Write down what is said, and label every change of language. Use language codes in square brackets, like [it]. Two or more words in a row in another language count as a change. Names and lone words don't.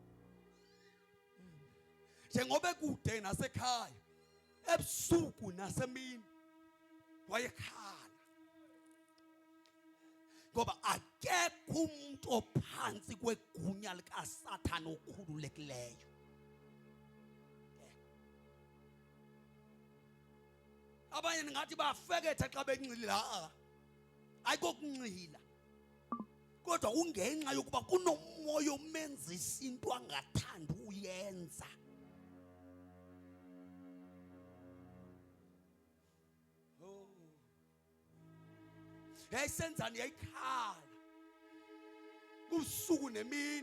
[zu] Njengoba kude nasekhaya ebusuku nasemini wayekhala. Ngoba akekho umuntu ophansi kwegunya likaSathane okhululekileyo. [xh] Abanye ngathi bafekethe xa benxila. Ayikokunxila. Kodwa ungenxa yokuba kunomoya omenzisa into angathanda uyenza. Yayisenzani yayikhala kusuku nemini.